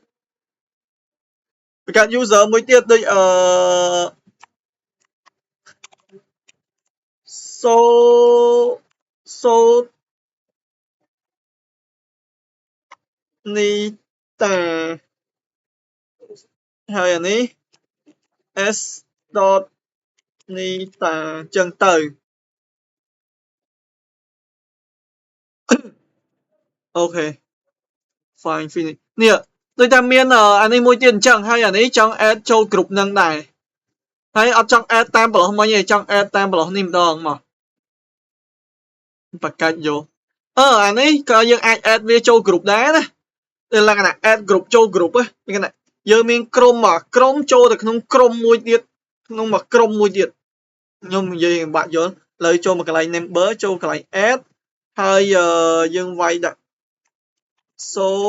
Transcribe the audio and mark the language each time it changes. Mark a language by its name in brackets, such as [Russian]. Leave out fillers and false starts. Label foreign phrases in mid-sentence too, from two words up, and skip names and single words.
[Khmer] បង្កើត user មួយទៀតដូចso នីតាហើយអានេះ s. នីតាចឹងទៅ [English] ok fine finish [Khmer] នេះដូចថាមានអានេះមួយទៀតអញ្ចឹងហើយអានេះចង់ add ចូល group នឹងដែរហើយអត់ចង់ add តាមប្លោះមិញទេចង់ add តាមប្លោះនេះម្ដងមក បង្កើតយកអានេះក៏យើងអាច add វាចូល group ដែរណាលក្ខណៈ add group ចូល group ហ្នឹងយើងមានក្រុមក្រុមចូលទៅក្នុងក្រុមមួយទៀតក្នុងមួយក្រុមមួយទៀតខ្ញុំនិយាយបាក់យល់ឥឡូវចូលមកកន្លែង member ចូលកន្លែង add ហើយយើងវាយដាក់ so